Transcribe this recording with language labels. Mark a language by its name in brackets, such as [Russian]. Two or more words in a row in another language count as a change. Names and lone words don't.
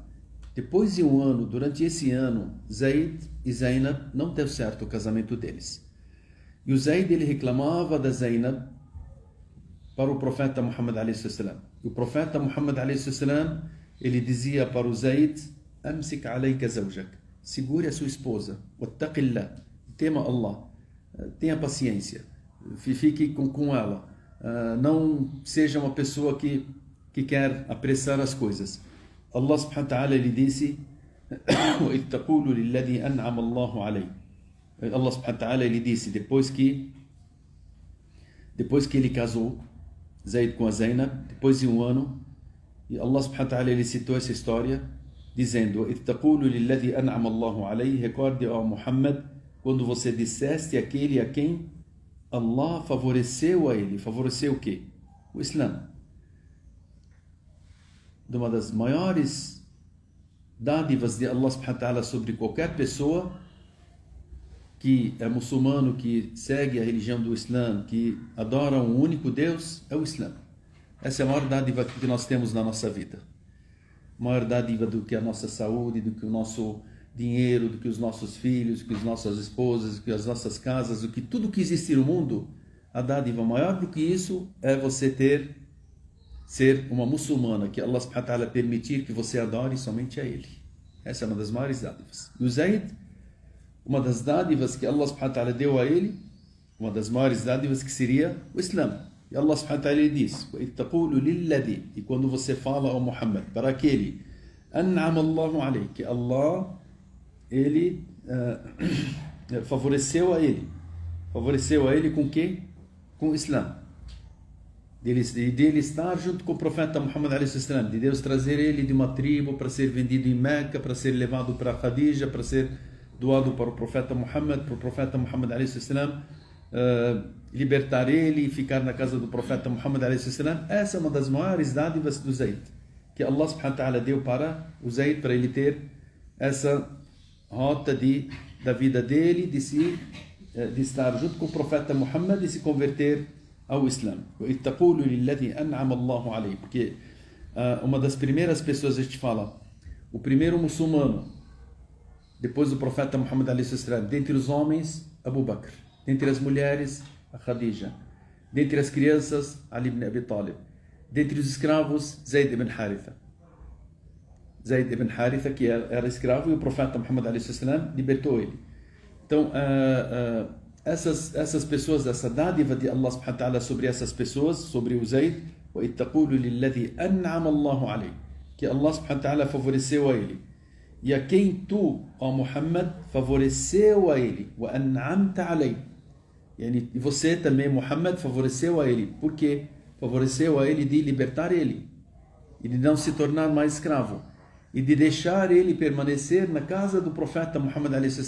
[Portuguese] Depois de um ano, durante esse ano, Zayd e Zainab não deu certo o casamento deles. E o Zayd ele reclamava da Zainab para o profeta Muhammad a.s. E o profeta Muhammad a.s. ele dizia para o Zayd: [Arabic] أمسك عليك زوجك. [Portuguese] Segure a sua esposa. Wattaqillah. Tema Allah, tenha paciência, fique com ela, não seja uma pessoa que quer apressar as coisas. Allah [Arabic] سبحانه وتعالى [Portuguese] ele disse: [Arabic] وَإِذْ تَقُولُ لِلَّذِي أَنْعَمَ اللَّهُ عَلَيْهِ. [Portuguese] Allah [Arabic] سبحانه وتعالى [Portuguese] ele disse, depois que ele casou, Zayd com a Zainab, depois de um ano, e Allah [Arabic] سبحانه وتعالى [Portuguese] ele citou essa história, dizendo: [Arabic] وَإِذْ تَقُولُ لِلَّذِي أَنْعَمَ اللَّهُ عَلَيْهِ. [Portuguese] Recorde, ó Muhammad, quando você disseste aquele a quem Allah favoreceu a ele. Favoreceu o quê? O Islã. De uma das maiores dádivas de Allah [Arabic] سبحانه وتعالى [Portuguese] sobre qualquer pessoa que é muçulmano, que segue a religião do Islã, que adora um único Deus, é o Islã. Essa é a maior dádiva que nós temos na nossa vida. Maior dádiva do que a nossa saúde, do que o nosso dinheiro, do que os nossos filhos, do que as nossas esposas, do que as nossas casas, do que tudo que existe no mundo. A dádiva maior do que isso é você ser uma muçulmana, que Allah [Arabic] سبحانه وتعالى [Portuguese] permitir que você adore somente a Ele. Essa é uma das maiores dádivas. E o Zayd, uma das dádivas que Allah [Arabic] سبحانه وتعالى [Portuguese] deu a ele, uma das maiores dádivas que seria o Islã. E Allah [Arabic] سبحانه وتعالى [Portuguese] diz, e quando você fala ao Muhammad, para aquele, [Arabic] أنعم الله عليه, [Portuguese] que Allah, ele favoreceu a ele com o quê? Com o Islã. Dele estar junto com o profeta Muhammad a.s., de Deus trazer ele de uma tribo para ser vendido em Meca, para ser levado para Khadija, para ser doado para o profeta Muhammad a.s., libertar ele e ficar na casa do profeta Muhammad a.s. Essa é uma das maiores dádivas do Zayd, que Allah subhanahu wa ta'ala deu para o Zayd, para ele ter essa rota da vida dele, de estar junto com o profeta Muhammad e se converter ao Islã. Porque uma das primeiras pessoas, a gente fala, o primeiro muçulmano, depois do profeta Muhammad a.s., dentre os homens, Abu Bakr, dentre as mulheres, a Khadija, dentre as crianças, Ali ibn Abi Talib, dentre os escravos, Zayd ibn Haritha. Zayd ibn Haritha, que era escravo, e o profeta Muhammad a.s. libertou ele. Então, essas pessoas, essa dádiva de Allah [Arabic] سبحانه وتعالى [Portuguese] sobre essas pessoas, sobre o Zayd, que Allah [Arabic] سبحانه وتعالى [Portuguese] favoreceu a ele. E a quem tu, ó Muhammad, favoreceu a ele. E você também, Muhammad, favoreceu a ele. Por quê? Favoreceu a ele de libertar ele. E de não se tornar mais escravo. E de deixar ele permanecer na casa do profeta Muhammad a.s.